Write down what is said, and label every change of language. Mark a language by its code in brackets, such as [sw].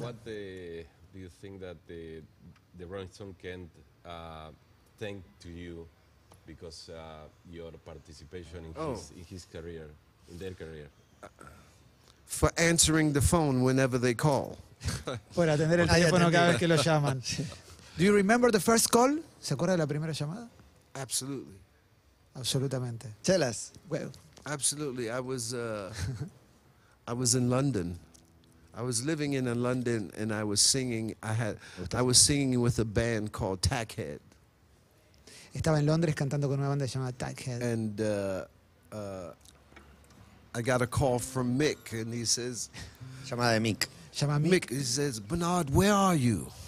[en] What do you think that the Rolling Stone can thank to you because your participation in his career, in their career? For answering the phone whenever they call. [es] Por atender el teléfono cada vez que lo llaman. [en] Do you remember the first call? [es] ¿Se acuerda de la primera llamada? [en] Absolutely. [es] Absolutamente. [en] Tell us. Well, Absolutely. I was in London. I was living in London, and I was singing. I was singing with a band called Tackhead. [es] estaba en Londres cantando con una banda llamada Taghead. [en] And I got a call from Mick, and he says, [es] Llamada de Mick. Llama a Mick. [en] Mick, he says, Bernard, where are you?